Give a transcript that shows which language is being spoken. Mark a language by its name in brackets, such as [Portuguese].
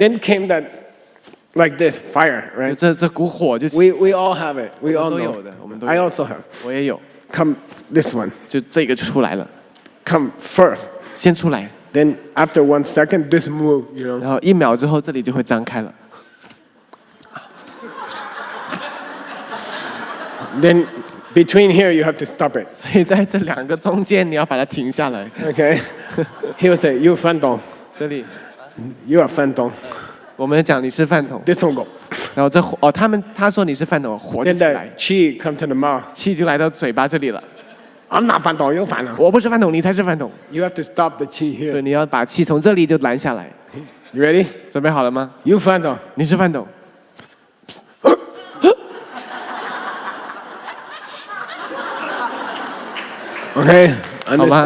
[English] Then came that, like this, fire, [Chinese] 就 [English] right? [Chinese] 这股火就起， [English] We all have it. We all [Chinese] 我们都 [English] know. [Chinese] 有的，我们都有。 [English] I also have. [Chinese] 我也有， [English] Come, this one. [Chinese] 就这个就出来了， [English] Come first. [Chinese] 先出来， [English] Then after 1 second, this move, [Chinese] 然后1秒之后这里就会张开了。 [English] Then between here, you have to stop it. [Chinese] 所以在这2个中间，你要把它停下来。 [English] Okay? He will say, "You Fantong. [Chinese] 这里 [English] You are Fantong." [Chinese] 我们讲你是饭桶， [English] This one go. [Chinese] 然后他说你是饭桶，火就 [English] Then [Chinese] 起来 [English] the，chi come to the mouth. [Chinese] 气就来到嘴巴这里了。 [English] I'm not Fantong, you're Fantong. [Chinese] 我不是饭桶，你才是饭桶。 [English] You have to stop the chi [Chinese] 所以 [English] here. [Chinese] 你要把气从这里就拦下来。 [English] You ready? [Chinese] 准备好了吗？ [English] You Fantong. [Chinese] 你是饭桶。 [English] Okay? [Chinese] 好吗？